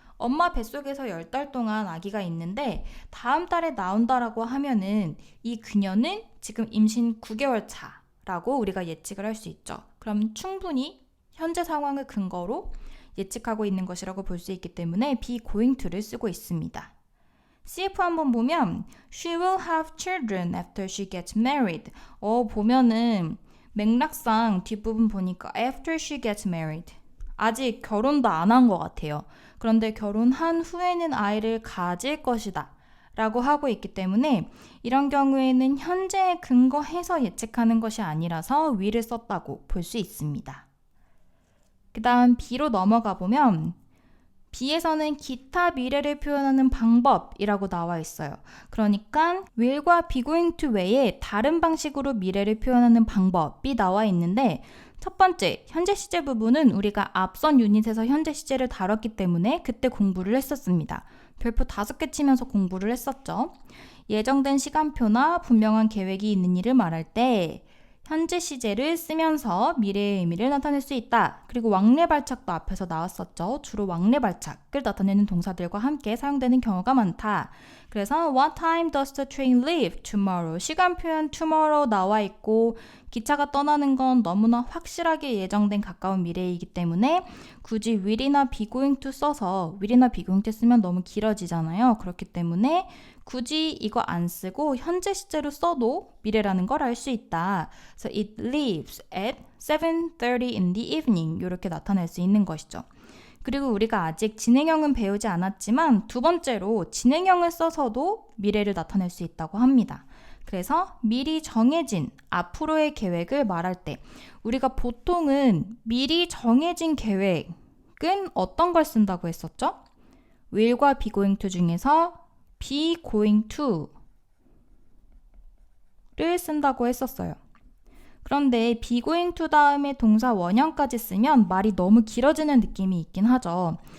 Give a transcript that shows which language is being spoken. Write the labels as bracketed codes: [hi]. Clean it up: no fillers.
[ko] 엄마 뱃속에서 10달 동안 아기가 있는데 다음 달에 나온다라고 하면은 이 그녀는 지금 임신 9개월 차라고 우리가 예측을 할 수 있죠. 그럼 충분히 현재 상황을 근거로 예측하고 있는 것이라고 볼 수 있기 때문에 be going to를 쓰고 있습니다. [en] CF [ko] 한번 보면 [en] She will have children after she gets married. [ko] 보면은 맥락상 뒷부분 보니까 [en] after she gets married. [ko] 아직 결혼도 안 한 것 같아요. 그런데 결혼한 후에는 아이를 가질 것이다 라고 하고 있기 때문에 이런 경우에는 현재에 근거해서 예측하는 것이 아니라서 will을 썼다고 볼 수 있습니다. 그 다음 B로 넘어가 보면 B에서는 기타 미래를 표현하는 방법이라고 나와 있어요. 그러니까 will과 be going to 외에 다른 방식으로 미래를 표현하는 방법이 나와 있는데 첫 번째, 현재 시제 부분은 우리가 앞선 유닛에서 현재 시제를 다뤘기 때문에 그때 공부를 했었습니다. 별표 5개 치면서 공부를 했었죠. 예정된 시간표나 분명한 계획이 있는 일을 말할 때 현재 시제를 쓰면서 미래의 의미를 나타낼 수 있다. 그리고 왕래 발착도 앞에서 나왔었죠. 주로 왕래 발착을 나타내는 동사들과 함께 사용되는 경우가 많다. 그래서 [en] What time does the train leave tomorrow? [ko] 시간 표현 tomorrow 나와 있고 기차가 떠나는 건 너무나 확실하게 예정된 가까운 미래이기 때문에 굳이 will이나 be going to 써서 will이나 be going to 쓰면 너무 길어지잖아요. 그렇기 때문에 굳이 이거 안 쓰고 현재 시제로 써도 미래라는 걸 알 수 있다. [en] So it leaves at 7:30 in the evening. [ko] 이렇게 나타낼 수 있는 것이죠. 그리고 우리가 아직 진행형은 배우지 않았지만 두 번째로 진행형을 써서도 미래를 나타낼 수 있다고 합니다. 그래서 미리 정해진 앞으로의 계획을 말할 때 우리가 보통은 미리 정해진 계획은 어떤 걸 쓴다고 했었죠? will과 be going to 중에서 be going to를 쓴다고 했었어요. 그런데 be going to 다음에 동사 원형까지 쓰면 말이 너무 길어지는 느낌이 있긴 하죠.